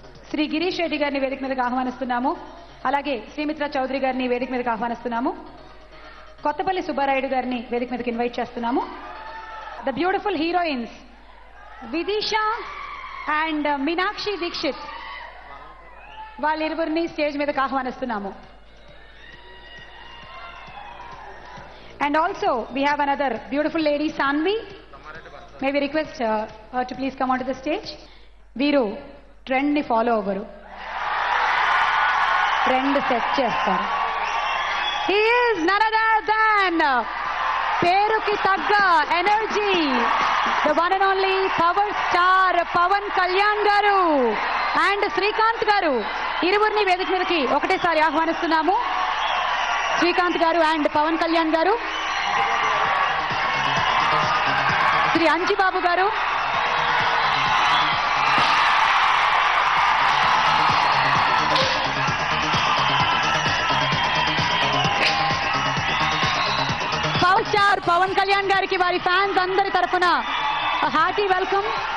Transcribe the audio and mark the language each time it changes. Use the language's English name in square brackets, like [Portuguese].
[Telugu] శ్రీ గిరీష్ రెడ్డి గారిని వేదిక మీదకి ఆహ్వానిస్తున్నాము. అలాగే శ్రీమిత్ర చౌదరి గారిని వేదిక మీదకి ఆహ్వానిస్తున్నాము. కొత్తపల్లి సుబ్బారాయుడు గారిని వేదిక మీదకి ఇన్వైట్ చేస్తున్నాము. [English] the beautiful heroines [Telugu] Vidisha and Meenakshi Dixit వాళ్ళిరువురిని stage మీదకి ఆహ్వానిస్తున్నాము. [English] And also we have another beautiful lady, Sanvi. May we request her to please come onto the stage. [Telugu] Veeru trend ni follow avaru, trend set chestaru. [English] He is none other than [Telugu] peruki tagga [English] energy, the one and only power star Pavan Kalyan garu and Srikanth garu. [Telugu] ఇరువురిని వేదిక మీదకి ఒకటేసారి ఆహ్వానిస్తున్నాము. శ్రీకాంత్ గారు and Pawan Kalyan గారు, శ్రీ అంజిబాబు గారు, power star Pawan Kalyan గారికి వారి fans అందరి తరఫున హార్టీ వెల్కమ్.